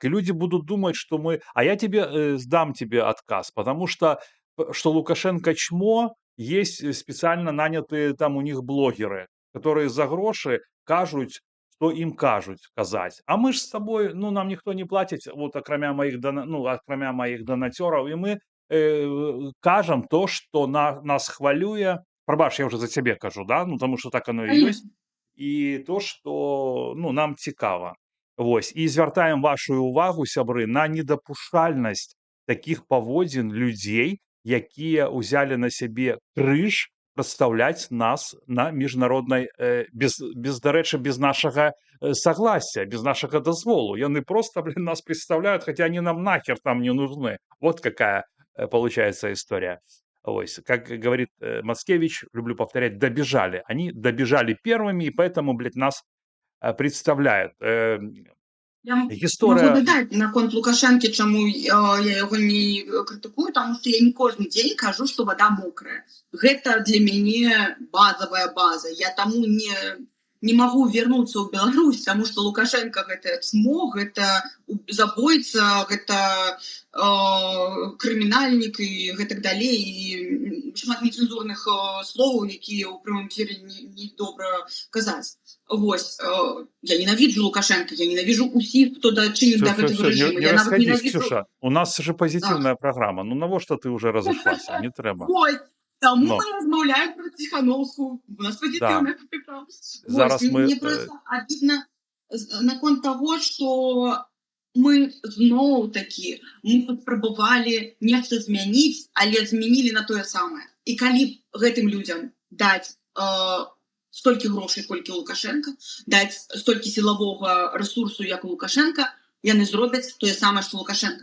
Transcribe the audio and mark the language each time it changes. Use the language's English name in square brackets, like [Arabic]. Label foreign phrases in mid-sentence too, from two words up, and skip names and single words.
[Russian] И люди будут думать, что мы... А я тебе сдам тебе отказ, потому что, что Лукашенко чмо, есть специально нанятые там у них блогеры, которые за гроши кажут, что им кажут казать. А мы же с тобой, ну, нам никто не платит, вот окромя моих, ну, окромя моих донатеров, и мы кажем то, что нас хвалюя. Пробач, я уже за тебе кажу, да? Ну, потому что так оно и есть. Конечно. [Belarusian] І то, што ну, нам цікава. Вось. І звяртаем вашу увагу, сябры, на недапушчальнасць такіх паводзін людзей, якія ўзялі на сябе крыж прадстаўляць нас на міжнароднай без, дарэчы, без нашага согласия, без нашага дазволу. Яны просто, [Russian] блин, нас представляют, хотя они нам нахер там не нужны. Вот какая получается история. Ось, как говорит Мацкевич, люблю повторять, добежали. Они добежали первыми, и поэтому, блядь, нас представляют. Я могу [Belarusian] Гісторыя... дадаць наконт Лукашэнкі, чаму я яго не крытыкую, таму што я не кожны дзень кажу, што вада мокрая. Гэта для мяне базавая база. Я таму не магу вярнуцца ў Беларусь, таму што Лукашенко гэта чмо, гэта забойца, гэта крымінальнік і гэтак далей, і шмат нецэнзурных словаў, якія ў прямым эфіры не добра казаць. Вось, я ненавиджу Лукашенко, я ненавижу усіх, хто дачынен да гэтага рэжыма. Не Я нават [Russian] расходись, [Belarusian] ненавіджу... [Russian] Ксюша. У нас же позитивная [Belarusian] Так. [Russian] программа. Ну, навошта ты уже разошлася? [Belarusian] Не трэба. Вось, таму [Russian] Но, [Belarusian] мы размаўляем про Ціхановскую. [Russian] У нас да. позитивная программа. Вось, [Belarusian] Зараз мы... [Russian] мне просто обидно наконт того, что [Belarusian] мы зноў-такі, мы паспрабавалі нешта змяніць, але змянілі на тое самае. І калі гэтым людзям даць столькі грошай, колькі Лукашенко, даць столькі сілавога ресурсу, як у Лукашенко, яны зробяць тое самае, што Лукашенко.